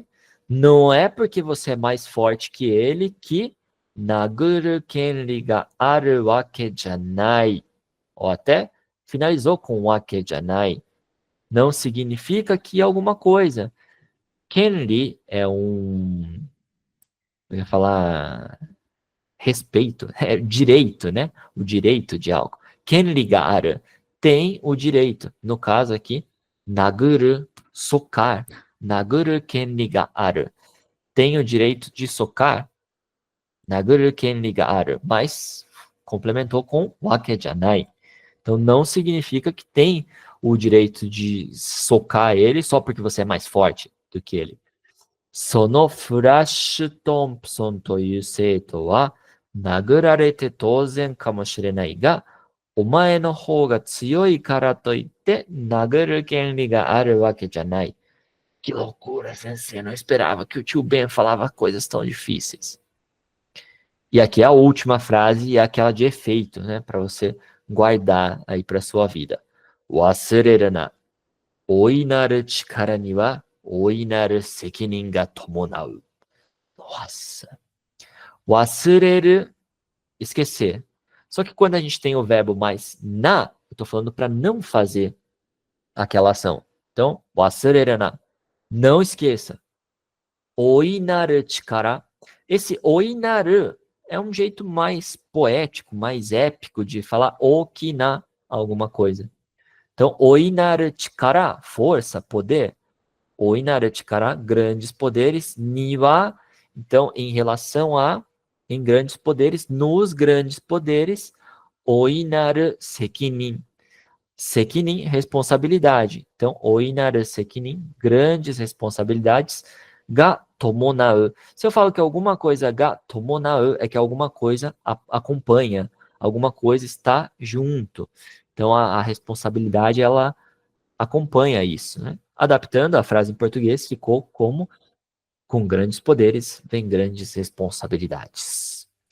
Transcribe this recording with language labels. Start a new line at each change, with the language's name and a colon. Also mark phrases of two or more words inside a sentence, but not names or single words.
Portuguese: Não é porque você é mais forte que ele que
Japanese: 殴る権利があるわけじゃない.
Portuguese: Ou até finalizou com
Japanese: わけじゃない.
Portuguese: Não significa que alguma coisa. Kenri é eu ia falar respeito, é direito, né? O direito de algo.
Japanese: 権利がある,
Portuguese: tem o direito. No caso aqui, naguru, socar.
Japanese: 殴る権利がある.
Portuguese: Tem o direito de socar.
Japanese: 殴る権利がある.
Portuguese: Mas complementou com
Japanese: わけじゃない.
Portuguese: Então não significa que tem o direito de socar ele só porque você é mais forte do que ele.
Japanese: Sono Flash Thompson という生徒は殴られて当然かもしれないが、お前の方が強いからといって殴る権利があるわけじゃない。
Portuguese: Que loucura, sensei. Não esperava que o tio Ben falava coisas tão difíceis. E aqui é a última frase e é aquela de efeito, né? Para você guardar aí para sua vida.
Japanese: 忘れるな大いなる力には大いなる責任が伴う.
Portuguese: Nossa. Wasureru, esquecer. Só que quando a gente tem o verbo mais na, eu tô falando para não fazer aquela ação. Então,
Japanese: 忘れるな,
Portuguese: não esqueça.
Japanese: 大いなる力.
Portuguese: Esse oinaru é um jeito mais poético, mais épico de falar okina alguma coisa. Então,
Japanese: 大いなる力,
Portuguese: força, poder.
Japanese: 大いなる力,
Portuguese: grandes poderes. Niwa, então, em relação a, em grandes poderes, nos grandes poderes.
Japanese: 大いなる責任.
Portuguese: Sekinin, responsabilidade. Então,
Japanese: 大いなる責任,
Portuguese: grandes responsabilidades.
Japanese: が伴う.
Portuguese: Se eu falo que alguma coisa
Japanese: が伴う,
Portuguese: é que alguma coisa acompanha, alguma coisa está junto. Então, a responsabilidade, ela acompanha isso, né? Adaptando a frase em português, ficou como: com grandes poderes vem grandes responsabilidades.